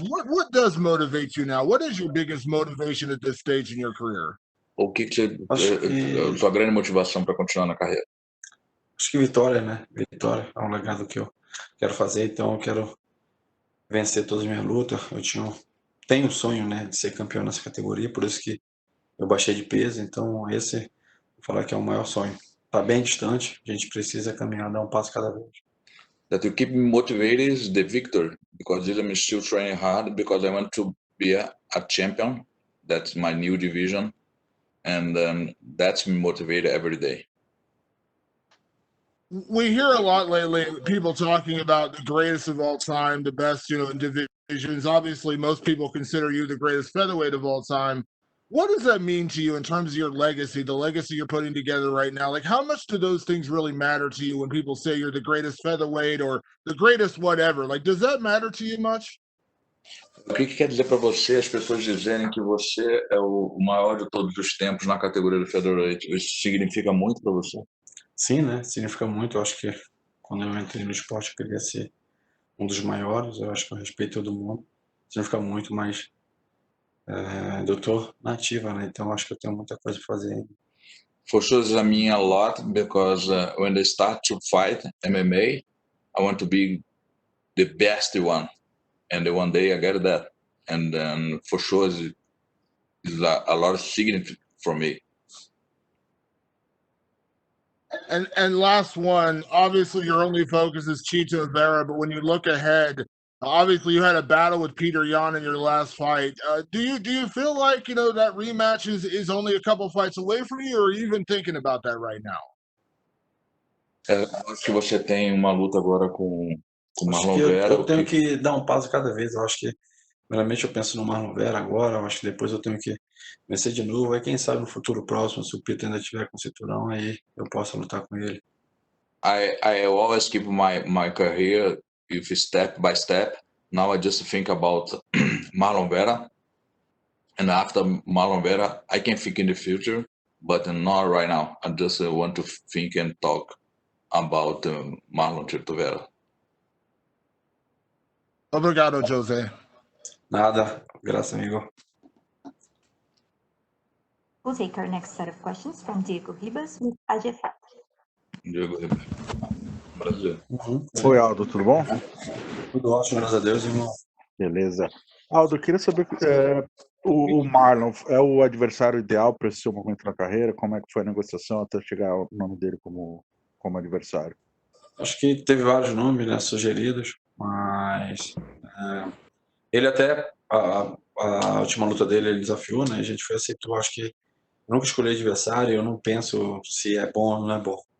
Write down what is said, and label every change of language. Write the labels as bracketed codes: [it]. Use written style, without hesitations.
[en] What does motivate you now? What is your biggest motivation at this stage in your career? [pt] O que Acho que- sua grande motivação para continuar na carreira? Acho que vitória, né? Vitória é um legado que eu quero fazer, então eu quero vencer todas as minhas lutas. Tenho um sonho, né, de ser campeão nessa categoria, por isso que eu baixei de peso, então esse, vou falar que é o maior sonho. Tá bem distante, a gente precisa caminhar, dar um passo cada vez. [en] That you keep me motivated is the victory because I'm still training hard because I want to be a champion. That's my new division, and that's me motivated every day. We hear a lot lately people talking about the greatest of all time, the best, in divisions. Obviously, most people consider you the greatest featherweight of all time. What does that mean to you in terms of your legacy, the legacy you're putting together right now? Like, how much do those things really matter to you when people say you're the greatest featherweight or the greatest whatever? Like, does that matter to you much? [pt] O que quer dizer para você as pessoas dizerem que você é o maior de todos os tempos na categoria do featherweight? Isso significa muito para você? Sim, né? Significa muito. Eu acho que quando eu entrei no esporte eu queria ser um dos maiores. Eu acho que eu respeito todo mundo. Significa muito, mas eu tô na ativa, né? Então acho que eu tenho muita coisa para fazer ainda. [en] For sure, I mean a lot because when I start to fight MMA, I want to be the best one, and one day I get that, and for sure, it's a lot of significance for me. And last one, obviously your only focus is Chito Vera, but when you look ahead, obviously you had a battle with Peter Yan in your last fight. Do you feel like that rematch is only a couple fights away from you, or are you even thinking about that right now? [pt] Acho que você tem uma luta agora com o Acho Marlon que Vera. eu tenho que dar um passo cada vez. Eu acho que Primeiramente eu penso no Marlon Vera agora, eu acho que depois eu tenho que vencer de novo, aí quem sabe no futuro próximo, se o Peter ainda tiver com cinturão, aí eu posso lutar com ele. [en] I always keep my career if step by step. Now I just think about Marlon Vera, and after Marlon Vera, I can think in the future, but not right now. I just want to think and talk about Marlon Chito Vera. [pt] Obrigado, Jose. Nada, graças, amigo. [en] We'll take our next set of questions from Diego Ribas with AGFAT. [pt] Diego Ribeiro. Brasil. Oi, Aldo, tudo bom? Tudo ótimo, graças a Deus, irmão. Beleza. Aldo, eu queria saber, o Marlon é o adversário ideal para esse seu momento na carreira? Como é que foi a negociação até chegar o nome dele como adversário? Acho que teve vários nomes, né, sugeridos, mas ele até, a última luta dele, ele desafiou, né, a gente foi aceitou, acho que eu nunca escolhi adversário, eu não penso se é bom ou não é bom.